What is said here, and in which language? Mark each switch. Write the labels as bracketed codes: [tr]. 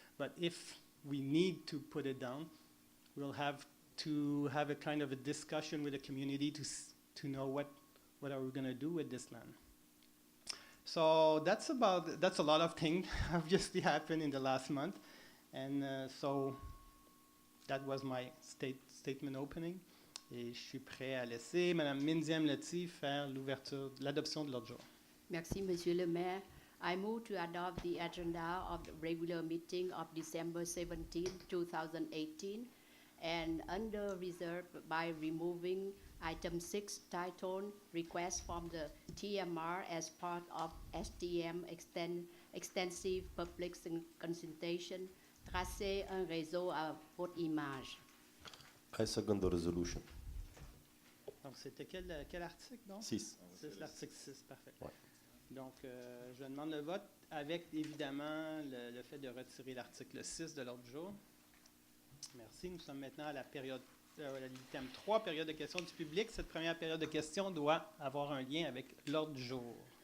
[en] But if we need to put it down, we'll have to have a kind of a discussion with the community to know what are we going to do with this land. So that's a lot of things obviously happened in the last month. And so that was my statement opening. [fr] Et je suis prêt à laisser Mme Minziam Lati faire l'adoption de l'ordre du jour. Merci, Monsieur le Maire. [en] I move to adopt the agenda of the regular meeting of December 17, 2018, and under reserve by removing item 6 titled Request from the TMR as part of STM Extensive Public Consultation, [fr] tracer un réseau à haute image. [en] I second the resolution. [fr] Donc, c'était quel article, donc? 6. C'est l'article 6, parfait. Ouais. Donc, je demande le vote avec, évidemment, le fait de retirer l'article 6 de l'ordre du jour. Merci. Nous sommes maintenant à l'item 3, période de questions du public. Cette première période de questions doit avoir un lien avec l'ordre du jour.